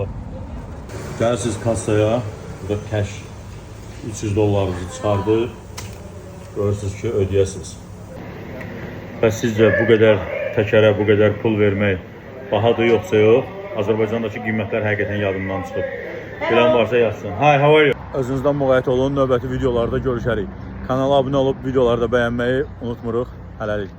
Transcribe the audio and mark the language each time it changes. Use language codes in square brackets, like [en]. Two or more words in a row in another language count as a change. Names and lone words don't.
[az] Gəlirsiniz kassaya, burada cash $300 çıxardır. Görürsünüz ki, ödəyəsiniz. Və sizcə bu qədər təkərə, bu qədər pul vermək bahadır yoxsa yox? Azərbaycandakı qiymətlər həqiqətən yadımdan çıxıb. Bilən varsa yazsın. [en] Hi, how are you? [az] Özünüzdən müğayət olun, növbəti videolarda görüşərik. Kanala abunə olub videoları da bəyənməyi unutmuruq. Hələlik.